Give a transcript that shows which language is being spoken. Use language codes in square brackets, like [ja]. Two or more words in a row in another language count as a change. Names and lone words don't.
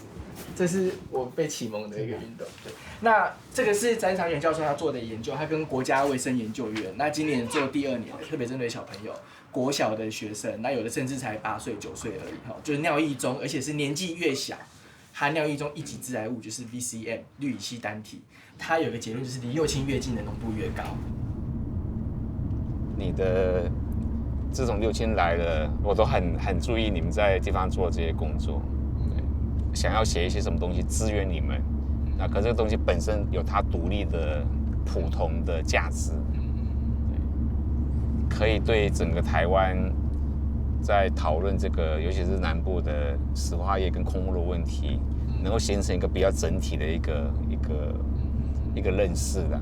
[zh] 这是我被啟蒙的一個運動。對，那這個是詹長遠教授他做的研究，他跟國家衛生研究院，那今年做第2年，特別針對小朋友，國小的學生，那有的甚至才8歲9歲而已，就是尿液中，而且是年紀越小，含尿液中一級致癌物就是 VCM 氯乙烯單體，它有個結論就是離幼青越近的濃度越高。你的自從六輕來了，我都很注意你們在地方做這些工作。想要寫一些什麼東西支援你們， 那可这个东西本身有它独立的普通的价值，可以对整个台湾在讨论这个，尤其是南部的石化业跟空污的问题，能够形成一个比较整体的一个认识啦。